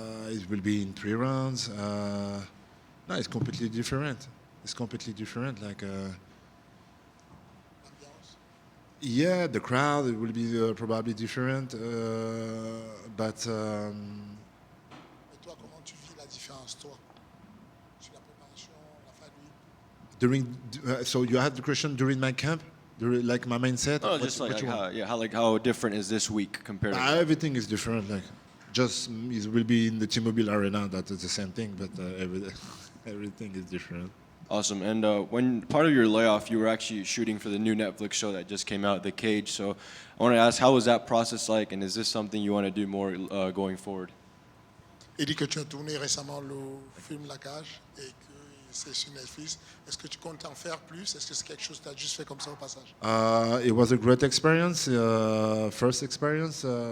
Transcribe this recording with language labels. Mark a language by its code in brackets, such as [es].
[en] It will be in 3 rounds. No, it's completely different. It's completely different. Like, [fr] L'ambiance? [en] yeah, the crowd it will be probably different, but [fr] Et toi, comment tu vis la différence, toi? Sur la préparation, la fight week? [en] so you had the question during my camp, during like my mindset. Oh, just like how different is this week compared to Everything is different. Like, just it will be in the T-Mobile Arena. That is the same thing, but everything is different. Awesome. And when part of your layoff, you were actually shooting for the new Netflix show that just came out, The Cage. So I want to ask, how was that process like, and is this something you want to do more going forward? [fr] Il dit que tu as tourné récemment le film La Cage et que c'est sur Netflix. Est-ce que tu comptes en faire plus? Est-ce que c'est quelque chose que tu as juste fait comme ça au passage? [en] It was a great experience. First experience.